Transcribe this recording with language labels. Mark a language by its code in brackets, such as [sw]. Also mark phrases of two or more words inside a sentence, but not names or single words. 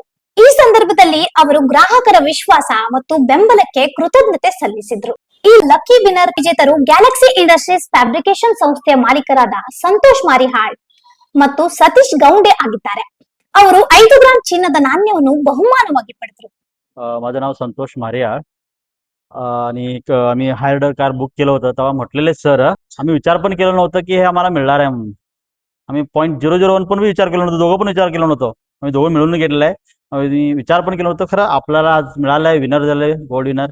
[kn] ಈ ಸಂದರ್ಭದಲ್ಲಿ ಅವರು ಗ್ರಾಹಕರ ವಿಶ್ವಾಸ ಮತ್ತು ಬೆಂಬಲಕ್ಕೆ ಕೃತಜ್ಞತೆ ಸಲ್ಲಿಸಿದ್ರು. ಈ [en] lucky winner [kn] ವಿಜೇತರು ಗ್ಯಾಲಕ್ಸಿ ಇಂಡಸ್ಟ್ರೀಸ್ ಫ್ಯಾಬ್ರಿಕೇಶನ್ ಸಂಸ್ಥೆಯ ಮಾಲೀಕರಾದ ಸಂತೋಷ್ ಮಾರಿಹಾಳ್ ಮತ್ತು ಸತೀಶ್ ಗೌಂಡೆ ಆಗಿದ್ದಾರೆ. ಅವರು 5 ಗ್ರಾಂ ಚಿನ್ನದ ನಾಣ್ಯವನ್ನು ಬಹುಮಾನವಾಗಿ ಪಡೆದರು. [mr] माझं नाव संतोष मारियाळ आणि आम्ही हायरडर कार बुक केलं होतं तेव्हा म्हटलेले सर आम्ही विचार पण केलं नव्हतं की हे आम्हाला मिळणार आहे म्हणून. आम्ही 0.001 पण विचार केला नव्हता, दोघं पण विचार केला नव्हतो. आम्ही दोघं मिळून घेतलेलं आहे. आम्ही विचार पण केलं नव्हतं. खरं आपल्याला आज मिळालं आहे, विनर झाले, [en] gold winner.